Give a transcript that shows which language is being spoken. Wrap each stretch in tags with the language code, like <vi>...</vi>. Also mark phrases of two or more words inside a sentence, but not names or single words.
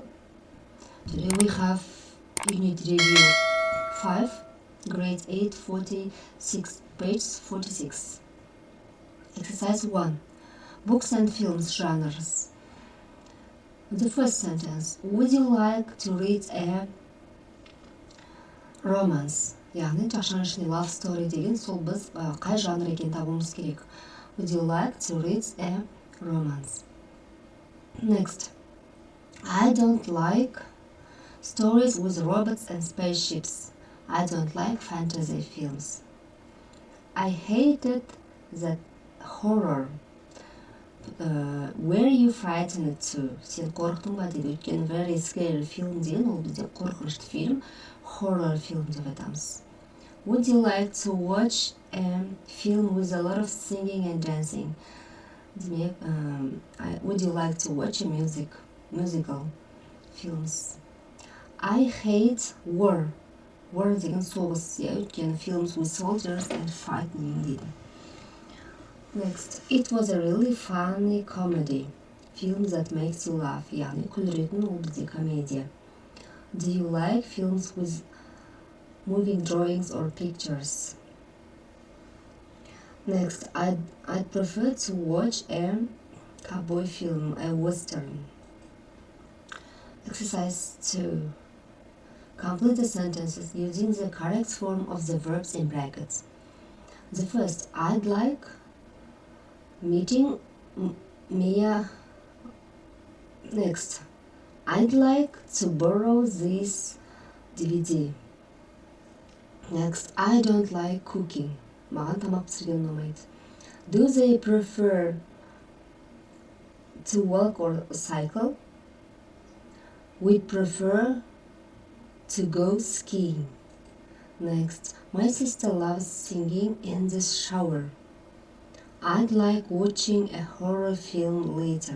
<en>Today we have unit review 5, grade 8, 46, page 46. Exercise 1. Books and films genres. The first sentence. Would you like to read a romance?</en> <kk>Яғни жақшаның ішінде</kk> <en>love story</en> <kk>деген сол біз қай жанр екенін табуымыз керек.</kk> <en>Would you like to read a romance? Next. I don't like stories with robots and spaceships. I don't like fantasy films. I hated that horror. Were you frightened too?</en> <kk>Сен қорықтың ба дейді. Өйткені</kk> <en>very scary film</en> <kk>деген ол бізде қорқынышты фильм,</kk> <en>horror film</en> <kk>деп айтамыз.</kk> <en>Would you like to watch a film with a lot of singing and dancing? Демек, would you like to watch a musical films? I hate war. War</en> <kk>деген соғыс, өйткені</kk> <en>films with soldiers and fighting дейді. Next, it was a really funny comedy. Film that makes you laugh,</en> <kk>яғни күлдіретін ол бізде комедия.</kk> <en>Do you like films with moving drawings or pictures? Next, I'd prefer to watch a cowboy film, a western. Exercise 2. Complete the sentences using the correct form of the verbs in brackets. The first, I'd like meeting Mia. Next, I'd like to borrow this DVD. Next, I don't like cooking.</en> <kk>Маған тамақ пісірген ұнамайды.</kk> <en>Do they prefer to walk or cycle? We'd prefer to go skiing. Next, my sister loves singing in the shower. I'd like watching a horror film later.</en>